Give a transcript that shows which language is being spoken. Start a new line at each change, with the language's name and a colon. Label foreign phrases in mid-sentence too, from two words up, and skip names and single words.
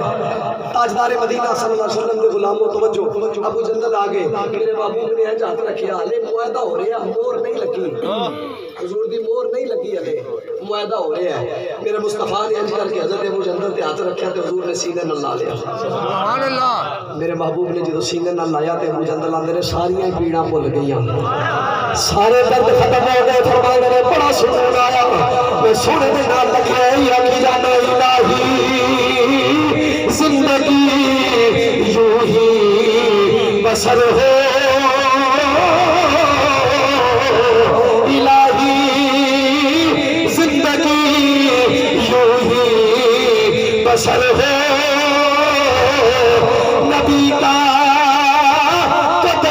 Punjabi: تاجدار مدینہ
Arabic: صلی اللہ علیہ وسلم
Punjabi: کے غلاموں توجہ، ابو جندل آگے، میرے محبوب نے ہاتھ رکھیا، لے معاہدہ ہو رہا، مور نہیں لگی، حضور دی مور نہیں لگی ہے، معاہدہ ہو رہا ہے، میرے مصطفیٰ نے انج کر کے حضرت ابو جندل تے ہاتھ رکھیا تے حضور نے سینے نال لا لیا، سبحان اللہ، میرے محبوب نے جدو سینے نال لایا تے ابو جندل آندے نے ساریاں پیڑاں بھول گئیاں، سارے درد ختم ہو گئے، فرماندے نے بڑا سکون آیا، میں سونے دے نال لگیا یا کی جانا الہی،
Urdu: زندگی یوں ہی بسر ہو الہی، زندگی یوں ہی بسر ہو، نبی کا